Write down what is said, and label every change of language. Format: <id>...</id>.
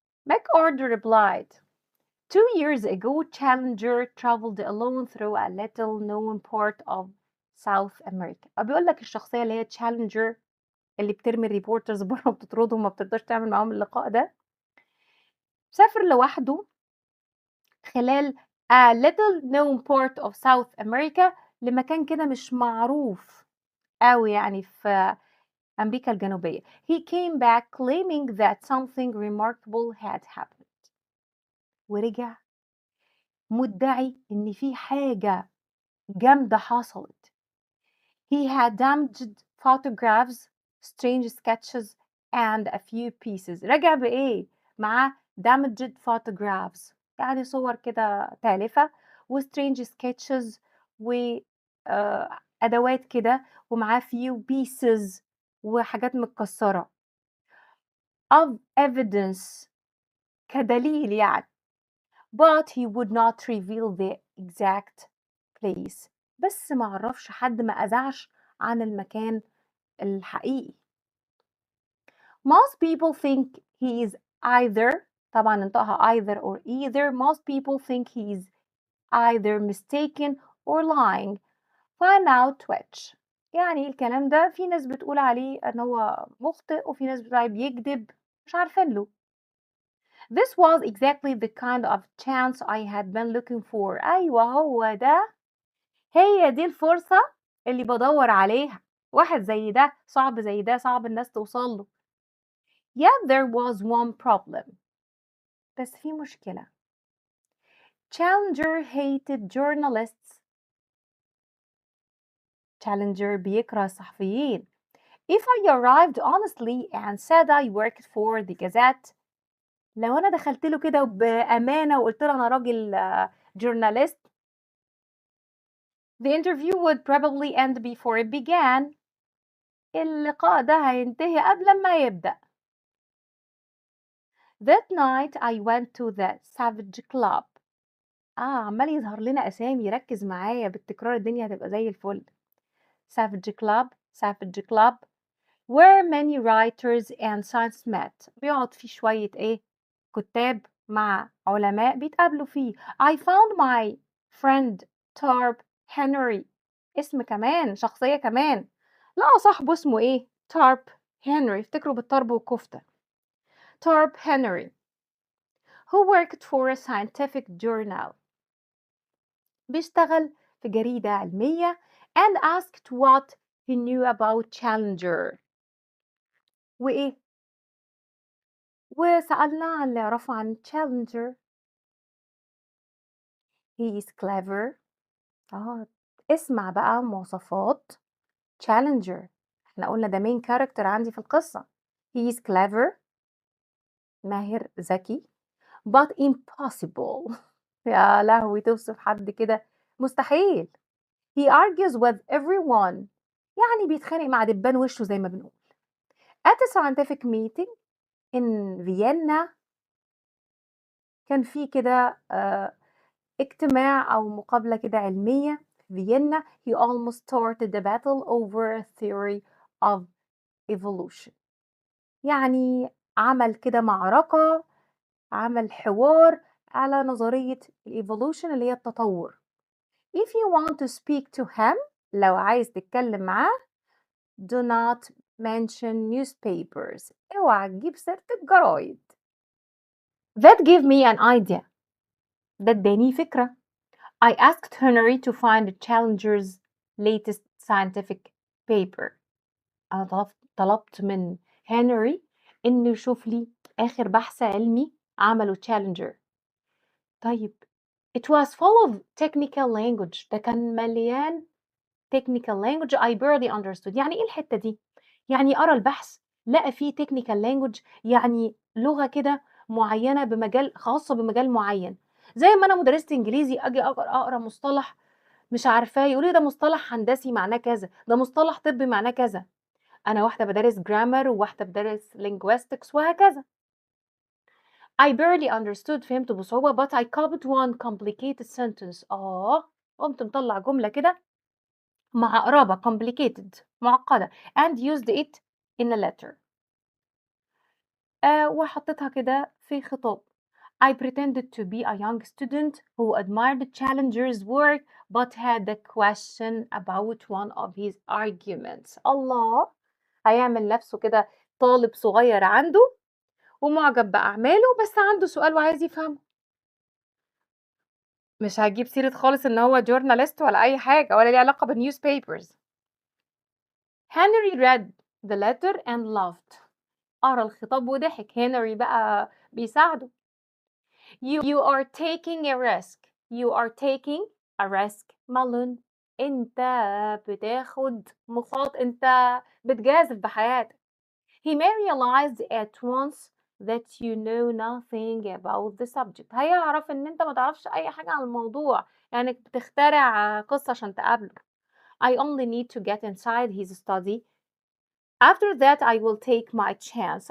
<en>MacArthur replied, 2 years ago, Challenger traveled alone through a little known part of South America.</en> <ar>بيقول لك الشخصية اللي هي Challenger اللي بترمي الريبورترز بره وبتطردهم وما بتقدرش تعمل معاهم اللقاء ده، سافر لوحده خلال</ar> <en>a little known part of South America</en> <ar>لمكان كده مش معروف أوي يعني في أمريكا الجنوبية.</ar> <en>He came back claiming that something remarkable had happened.</en> <ar>ورجع مدعي إن في حاجة جامدة حصلت.</ar> <en>He had damaged photographs, strange sketches, and a few pieces.</en> <ar>رجع بإيه؟ مع</ar> <en>damaged photographs</en> <ar>يعني صور كده تالفة و</ar> <en>strange sketches</en> <ar>وأدوات كده ومعاه</ar> <en>few pieces</en> <ar>وحاجات متكسرة</ar> <en>of evidence</en> <ar>كدليل يعني.</ar> <en>But he would not reveal the exact place.</en> <ar>بس ما عرفش حد ما أذعش عن المكان الحقيقي.</ar> <en>Most people think he is either</en> <ar>طبعا انطقها</ar> <en>either or either. Most people think he is either mistaken or lying. Find out which.</en> <ar>يعني الكلام ده في ناس بتقول عليه ان هو مخطئ وفي ناس بتقول عليه بيكذب، مش عارفين له.</ar> <en>This was exactly the kind of chance I had been looking for.</en> <ar>أيوة هو ده، هي دي الفرصة اللي بدور عليها. واحد زي ده صعب، زي ده صعب الناس توصل له.</ar> <en>Yet there was one problem.</en> <ar>بس في مشكلة.</ar> <en>Challenger hated journalists.</en> <ar>Challenger بيكره الصحفيين.</ar> <en>If I arrived honestly and said I worked for the Gazette,</en> <ar>لو أنا دخلت له كده بأمانة وقلت له أنا راجل</ar> <en>journalist, the interview would probably end before it began.</en> <ar>اللقاء ده هينتهي قبل ما يبدأ.</ar> <en>That night I went to the Savage Club.</en> <ar>عمال يظهر لنا أسامي، ركز معايا بالتكرار الدنيا هتبقى زي الفل.</ar> <en>Savage Club, Savage Club, where many writers and science met.</en> <ar>بيقعد فيه شوية إيه؟ كتاب مع علماء بيتقابلوا فيه.</ar> <en>I found my friend Tarp Henry.</en> <ar>اسم كمان، شخصية كمان. لقى صاحبه اسمه إيه؟ Tarp Henry. افتكروا بالطرب والكفتة.</ar> <en>Tarp Henry, who worked for a scientific journal.</en> <ar>بيشتغل في جريدة علمية</ar> <en>and asked what he knew about Challenger.</en> <ar>وإيه؟ وسألناه عن اللي يعرفه عن Challenger.</ar> <en>He is clever.</en> <ar>اسمع بقى مواصفات Challenger. احنا قلنا ده</ar> <en>main character</en> <ar>عندي في القصة.</ar> <en>He is clever.</en> <ar>ماهر، ذكي.</ar> <en>But impossible.</en> <ar>يا لهوي توصف حد كده مستحيل.</ar> <en>He argues with everyone.</en> <ar>يعني بيتخانق مع دبان وشه زي ما بنقول.</ar> <en>At a scientific meeting in Vienna</en> <ar>كان في كده اجتماع أو مقابلة كده علمية في فيينا.</ar> <en>He almost started a battle over a theory of evolution.</en> <ar>يعني عمل كده معركة، عمل حوار على نظرية evolution اللي هي التطور.</ar> <en>If you want to speak to him,</en> <ar>لو عايز تتكلم معاه,</ar> <en>do not mention newspapers.</en> <ar>اوعى تجيب سيرة الجرايد.</ar> <en>That gave me an idea.</en> <ar>ده اداني فكرة.</ar> <en>I asked Henry to find Challenger's latest scientific paper.</en> <ar>أنا طلبت من هنري إنه يشوف لي آخر بحث علمي عمله Challenger.</ar> <en>طيب it was full of technical language.</en> <ar>ده كان مليان</ar> <en>technical language I barely understood.</en> <ar>يعني إيه الحتة دي؟ يعني أرى البحث لقى فيه technical language، يعني لغة كده معينة بمجال خاصة بمجال معين. زي ما أنا مدرسة إنجليزي أجي أقرأ مصطلح مش عارفاه، يقولوا لي ده مصطلح هندسي معناه كذا، ده مصطلح طبي معناه كذا. أنا واحدة بادرس grammar وواحدة بادرس linguistics وهكذا.</ar> <en>I barely understood</en> <ar>فهمت بصعوبة</ar> <en>but I copied one complicated sentence.</en> <ar>قمت مطلع جملة كده معقربة</ar> <en>complicated</en> <ar>معقدة</ar> <en>and used it in a letter.</en> <ar>وحطيتها كده في خطاب.</ar> <en>I pretended to be a young student who admired Challenger's work but had a question about one of his arguments.</en> <ar>الله، هيعمل نفسه كده طالب صغير عنده ومعجب بأعماله بس عنده سؤال وعايز يفهمه. مش هجيب سيرة خالص إن هو journalist ولا أي حاجة ولا ليه علاقة بالnewspapers.</ar> <en>Henry read the letter and laughed.</en> <ar>قرا الخطاب وضحك. هنري بقى بيساعده.</ar> <en>You are taking a risk. You are taking a risk.</en> <ar>مالون، أنت بتاخد أنت بتجازف بحياتك.</ar> <en>He may realize at once that you know nothing about the subject.</en> <ar>هيعرف إن أنت ما تعرفش أي حاجة عن الموضوع، يعني بتخترع قصة عشان تقابله.</ar> <en>I only need to get inside his study. After that I will take my chance.</en>